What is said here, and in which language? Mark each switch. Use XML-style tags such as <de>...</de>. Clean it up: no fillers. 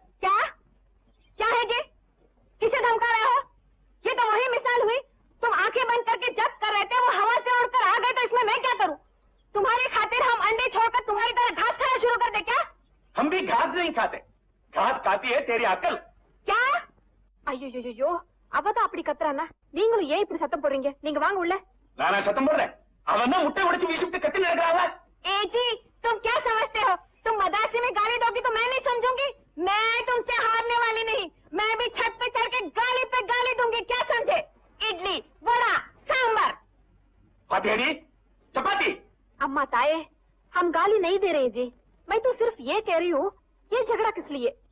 <hi>क्या है जी? किसे धमका रहे हो? ये तो वही मिसाल हुई, तुम आंखें बंद करके जब कर रहे थे, वो हवा से उड़कर आ गए, तो इसमें मैं क्या करूं? तुम्हारी खातिर हम अंडे छोड़कर तुम्हारी तरह घास खाना शुरू कर दे क्या? हम भी घास नहीं खाते, घास खाती है तेरी अकल। क्या?</hi> <ta>ஐயோ அவதான் அப்படி கத்துறானா? நீங்களும் ஏன் இப்படி சத்தம் போடுறீங்க? நீங்க வாங்க உள்ள. நானா சத்தம் போடுறேன்? அவன் தான் முட்டை உடைச்சு வீசிட்டு கத்தி நடக்கறாங்க.</ta> <hi>ए जी, तुम क्या समझते हो? तुम मदासी में गाली दोगी तो मैं नहीं समझूंगी? मैं तुमसे हारने वाली नहीं, मैं भी छत पे चढ़ के गाली पे गाली दूंगी, क्या समझे? इडली, वड़ा, सांबर। पातेड़ी, चपाती। अम्मा ताए, हम गाली नहीं दे रहे जी, मैं तो सिर्फ ये कह रही हूँ, ये झगड़ा किस लिए?</hi>